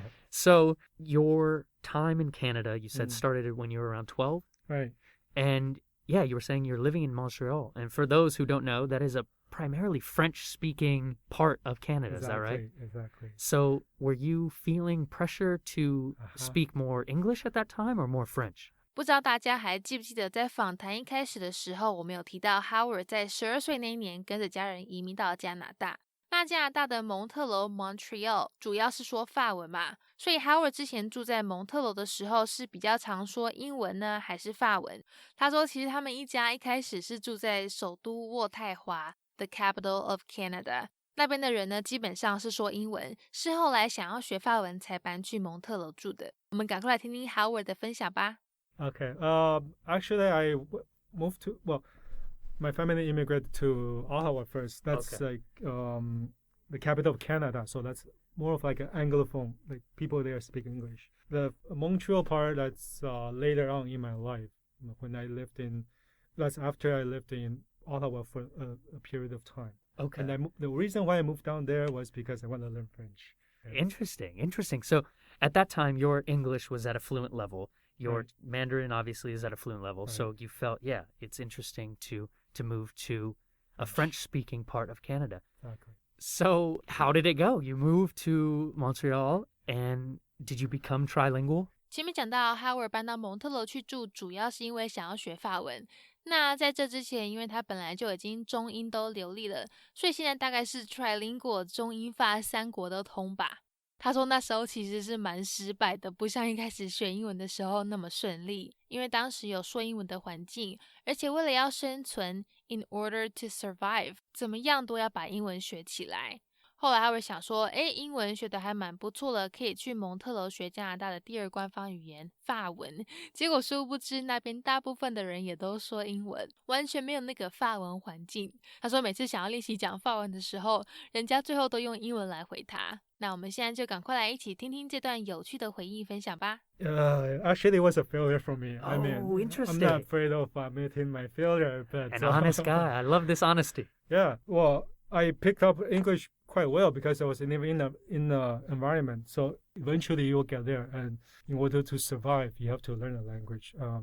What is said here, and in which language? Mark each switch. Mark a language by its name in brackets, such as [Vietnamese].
[English] So your time in Canada, you said started when you were around 12? Right. And yeah, you were saying you're living in Montreal. And for those who don't know, that is a primarily French-speaking part of Canada. Is that right? Exactly. So were you feeling pressure to speak more English at that time or more French? [Chinese] 不知道大家还记不记得，在访谈一开始的时候，我们有提到 Howard 在12岁那一年跟着家人移民到加拿大。那加拿大的蒙特楼 Montreal 主要是说法文嘛，所以 Howard 之前住在蒙特楼的时候是比较常说英文呢，还是法文？他说其实他们一家一开始是住在首都渥太华 [English] The capital of Canada， [Chinese] 那边的人呢基本上是说英文，是后来想要学法文才搬去蒙特楼住的。我们赶快来听听 Howard 的分享吧。 [English] Okay. Actually, I moved to, my family immigrated to Ottawa first. That's like the capital of Canada. So that's more of like an Anglophone, like people there speak English. The Montreal part, that's later on in my life. When I lived in, that's after I lived in Ottawa for a period of time. Okay. And the reason why I moved down there was because I wanted to learn French. Yeah. Interesting. So at that time, your English was at a fluent level. Your Mandarin obviously is at a fluent level. So you felt, it's interesting to move to a French-speaking part of Canada. Exactly. So how did it go? You moved to Montreal, and did you become trilingual? [Chinese] 前面讲到 Howard 搬到蒙特楼去住，主要是因为想要学法文。那在这之前，因为他本来就已经中英都流利了，所以现在大概是 trilingual 中英法3国都通吧。他说那时候其实是蛮失败的，不像一开始学英文的时候那么顺利，因为当时有说英文的环境，而且为了要生存 [English] in order to survive， [Chinese] 怎么样都要把英文学起来。后来Howard想说，英文学得还蛮不错了，可以去蒙特楼学加拿大的第二官方语言法文。结果殊不知那边大部分的人也都说英文，完全没有那个法文环境。他说每次想要练习讲法文的时候，人家最后都用英文来回他。那我们现在就赶快来一起听听这段有趣的回忆分享吧。 [English] Actually, it was a failure for me. Oh, I mean, interesting. I'm not afraid of admitting my failure, but An honest guy. I love this honesty. Yeah, well, I picked up English quite well because I was in the environment. So eventually you'll get there, and in order to survive, you have to learn a language.